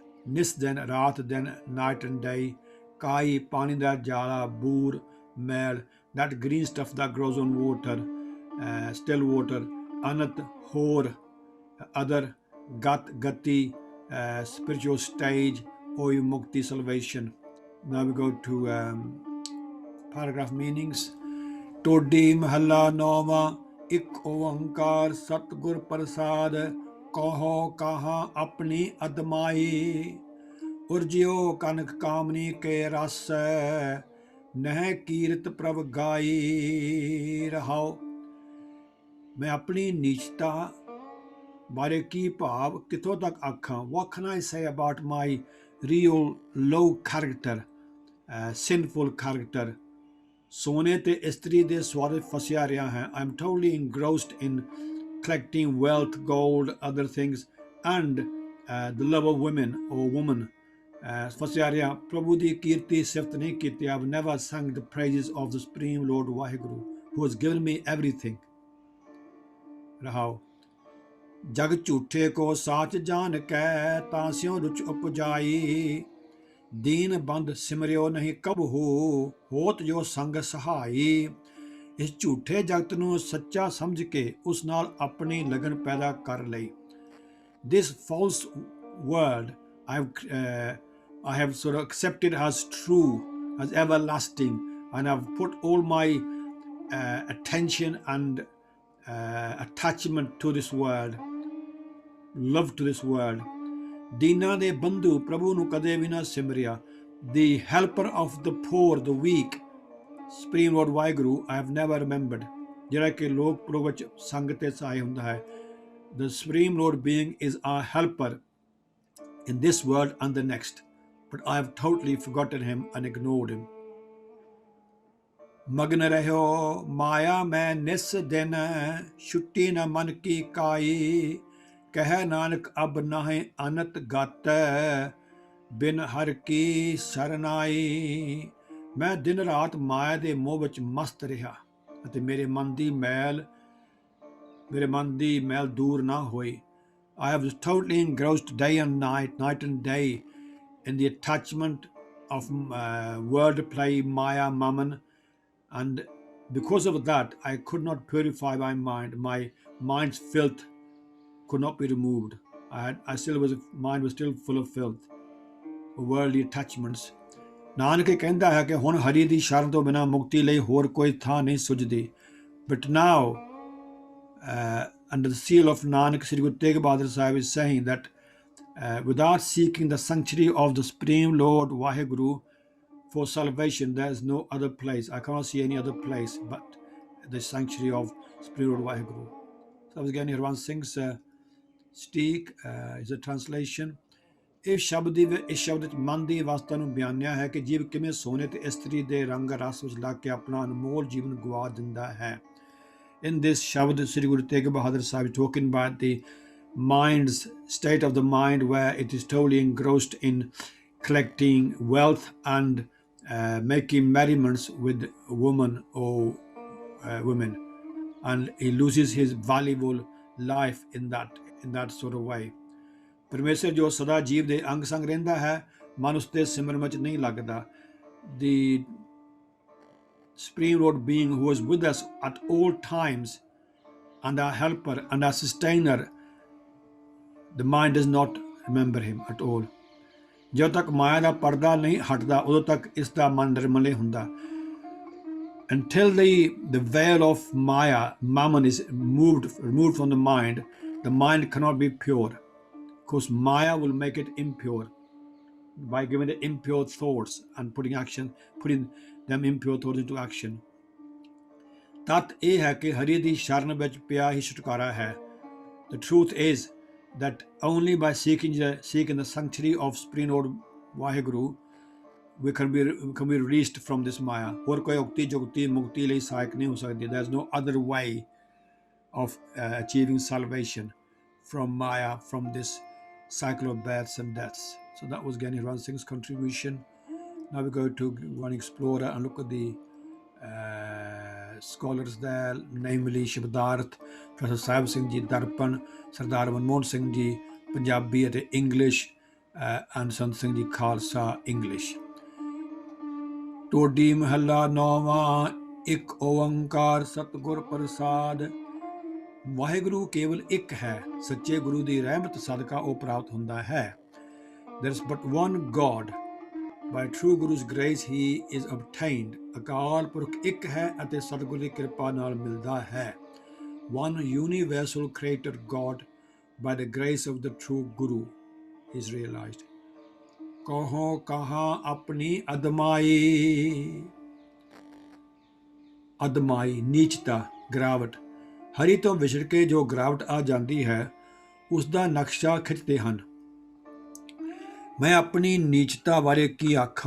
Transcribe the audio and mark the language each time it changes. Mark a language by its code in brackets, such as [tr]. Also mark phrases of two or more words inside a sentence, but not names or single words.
[en] Nis then, Raat then, night and day। Kai, [pa] ਪਾਣੀ ਦਾ ਜਾਲਾ, [en] Boor, Mel, that green stuff that grows on water, still water। Anat, Hor, other। Gat, gati, spiritual stage, or mukti, salvation। Now we go to paragraph meanings। [pa] ਟੋਡੀ ਮਹੱਲਾ ਨੌਵਾਂ, ਇੱਕ ਓੰਕਾਰ ਸਤਿਗੁਰ ਪ੍ਰਸਾਦ, ਕਹੋ ਕਹਾਂ ਆਪਣੀ ਅਦਮਾਈ। ਉਰਝਿਓ ਕਨਕ ਕਾਮਨੀ ਕੇ ਰਸ, ਨਹ ਕੀਰਤ ਪ੍ਰਭ ਗਾਈ। ਰਹਾਓ ਮੈਂ ਆਪਣੀ ਨੀਚਤਾ ਬਾਰੇ ਕੀ ਭਾਵ ਕਿੱਥੋਂ ਤੱਕ ਆਖਾਂ। [en] what can I say about my real low character, sinful character। [pa] ਸੋਨੇ ਤੇ ਇਸਤਰੀ ਦੇ ਸਵਾਦ ਵਿੱਚ ਫਸਿਆ ਰਿਹਾ ਹਾਂ। [en] I'm totally engrossed in collecting wealth, gold, other things, and the love of women or woman। [pa] ਫਸਿਆ ਰਿਹਾ, ਪ੍ਰਭੂ ਦੀ ਕੀਰਤੀ ਸਿਫਤ ਨਹੀਂ ਕੀਤੀ। [en] I've never sung the praises of the Supreme Lord ਵਾਹਿਗੁਰੂ who has given me everything। [pa] ਰਹਾਓ, ਜਗ ਝੂਠੇ ਕੋ ਸਾਚ ਜਾਣ ਕੈ ਤਾਂ ਸਿਉ ਰੁਚ ਉਪਜਾਈ, ਦੀਨ ਬੰਦ ਸਿਮਰਿਓ ਨਹੀਂ ਕਬ ਹੋਤ ਜੋ ਸੰਗ ਸਹਾਈ। ਇਸ ਝੂਠੇ ਜਗਤ ਨੂੰ ਸੱਚਾ ਸਮਝ ਕੇ ਉਸ ਨਾਲ ਆਪਣੀ ਲਗਨ ਪੈਦਾ ਕਰ ਲਈ। [en] This false world I have sort of accepted as true, as everlasting, and I've put all my attention and attachment to this world, love to this world। [pa] ਦੀਨਾਂ ਦੇ ਬੰਧੂ ਪ੍ਰਭੂ ਨੂੰ ਕਦੇ ਵੀ ਨਾ ਸਿਮਰਿਆ। [en] The helper of the poor, the weak, Supreme Lord ਵਾਹਿਗੁਰੂ I have never remembered, [pa] ਜਿਹੜਾ ਕਿ ਲੋਕ ਪ੍ਰਭੂ ਵਿੱਚ ਸੰਗ ਤੇ ਸਹਾਈ ਹੁੰਦਾ ਹੈ। [en] The Supreme Lord being is our helper in this world and the next, but I have totally forgotten him and ignored him। [pa] ਮਗਨ ਰਹਿਓ ਮਾਇਆ ਮੈਂ ਨਿਸ ਦਿਨ, ਛੁੱਟੀ ਨ ਮਨ ਕੀ ਕਾਈ, ਕਹਿ ਨਾਨਕ ਅਬ ਨਾਹੀਂ ਅਨਤ ਗਤ, ਬਿਨ ਹਰ ਕੀ ਸਰਨਾਈ। ਮੈਂ ਦਿਨ ਰਾਤ ਮਾਇਆ ਦੇ ਮੋਹ ਵਿੱਚ ਮਸਤ ਰਿਹਾ ਅਤੇ ਮੇਰੇ ਮਨ ਦੀ ਮੈਲ ਦੂਰ ਨਾ ਹੋਈ। [en] I have totally engrossed day and night and day in the attachment of word play, Maya, Mammon, and because of that I could not purify my mind. My mind's filth could not be removed. Mind was still full of filth, worldly attachments। [pa] ਨਾਨਕ ਕਹਿੰਦਾ ਹੈ ਕਿ ਹੁਣ ਹਰੀ ਦੀ ਸ਼ਰਨ ਤੋਂ ਬਿਨਾਂ ਮੁਕਤੀ ਲਈ ਹੋਰ ਕੋਈ ਥਾਂ ਨਹੀਂ ਸੁਝਦੀ। [en] But now under the seal of Nanak, Sri Guru Tegh Bahadur Sahib is saying that without seeking the sanctuary of the Supreme Lord Vaheguru for salvation, there is no other place. I cannot see any other place but the sanctuary of Supreme Lord Vaheguru। So I was again Harvansh Singh's Steek is a translation। [pa] ਇਸ ਸ਼ਬਦ ਵਿੱਚ ਮਨ ਦੀ ਅਵਸਥਾ ਨੂੰ ਬਿਆਨਿਆ ਹੈ ਕਿ ਜੀਵ ਕਿਵੇਂ ਸੋਨੇ ਤੇ ਇਸਤਰੀ ਦੇ ਰੰਗ ਰਸ ਵਿੱਚ ਲੱਗ ਕੇ ਆਪਣਾ ਅਨਮੋਲ ਜੀਵਨ ਗਵਾ ਦਿੰਦਾ ਹੈ। [en] In this Shabad, Sri Guru Tegh Bahadur Sahib is talking about the mind's state of the mind, where it is totally engrossed in collecting wealth and making merriments with women or women, and he loses his valuable life in that sort of way। [pa] ਪਰਮੇਸ਼ਰ ਜੋ ਸਦਾ ਜੀਵ ਦੇ ਅੰਗ ਸੰਗ ਰਹਿੰਦਾ ਹੈ, ਮਨ ਉਸ ਦੇ ਸਿਮਰਨ ਵਿੱਚ ਨਹੀਂ ਲੱਗਦਾ। [en] The Supreme Lord being who is with us at all times and our helper and our sustainer, the mind does not remember him at all। [pa] ਜਦੋਂ ਤੱਕ ਮਾਇਆ ਦਾ ਪਰਦਾ ਨਹੀਂ ਹਟਦਾ ਉਦੋਂ ਤੱਕ ਇਸ ਦਾ ਮਨ ਨਿਰਮਲ ਨਹੀਂ ਹੁੰਦਾ। [en] Until the veil of Maya, Mammon, is removed from the mind cannot be pure, because Maya will make it impure by giving it impure thoughts and putting them impure thoughts into action। [pa] ਤੱਤ ਇਹ ਹੈ ਕਿ ਹਰੀ ਦੀ ਸ਼ਰਨ ਵਿੱਚ ਪਿਆ ਹੀ ਛੁਟਕਾਰਾ ਹੈ। [en] The truth is that only by seeking the sanctuary of Supreme Lord Vaheguru we can be released from this Maya। [pa] ਹੋਰ ਕੋਈ ਉਕਤੀ ਜੁਗਤੀ ਮੁਕਤੀ ਲਈ ਸਹਾਇਕ ਨਹੀਂ ਹੋ ਸਕਦੀ। [en] There is no other way of achieving salvation from Maya, from this cycle of births and deaths। So that was Gyani Harvansh Singh's contribution। Now we go to one explorer and look at the scholars there, namely Shabdarth, Professor Sahib Singh Ji Darpan, Sardar Manmohan Singh Ji Punjabi ਅਤੇ English, and Sant Singh Ji Khalsa English। [pa] ਟੋਡੀ ਮਹੱਲਾ ਨੌਵਾਂ। ਇੱਕ ਓੰਕਾਰ ਸਤਿਗੁਰ ਪ੍ਰਸਾਦ। ਵਾਹਿਗੁਰੂ ਕੇਵਲ ਇੱਕ ਹੈ, ਸੱਚੇ ਗੁਰੂ ਦੀ ਰਹਿਮਤ ਸਦਕਾ ਉਹ ਪ੍ਰਾਪਤ ਹੁੰਦਾ ਹੈ। [en] There is but one God, by true Guru's grace he is obtained। [pa] ਅਕਾਲ ਪੁਰਖ ਇੱਕ ਹੈ ਅਤੇ ਸਤਿਗੁਰ ਦੀ ਕਿਰਪਾ ਨਾਲ ਮਿਲਦਾ ਹੈ। [en] One universal creator God, by the grace of the true Guru is realized। [pa] ਕਹੋ ਕਹਾਂ ਆਪਣੀ ਅਦਮਾਈ ਨੀਚਤਾ, ਗਿਰਾਵਟ। ਹਰੀ ਤੋਂ ਵਿਛੜ ਕੇ ਜੋ ਗਿਰਾਵਟ ਆ ਜਾਂਦੀ ਹੈ ਉਸ ਦਾ ਨਕਸ਼ਾ ਖਿੱਚਦੇ ਹਨ। ਮੈਂ ਆਪਣੀ ਨੀਚਤਾ ਬਾਰੇ ਕੀ ਆਖਾਂ।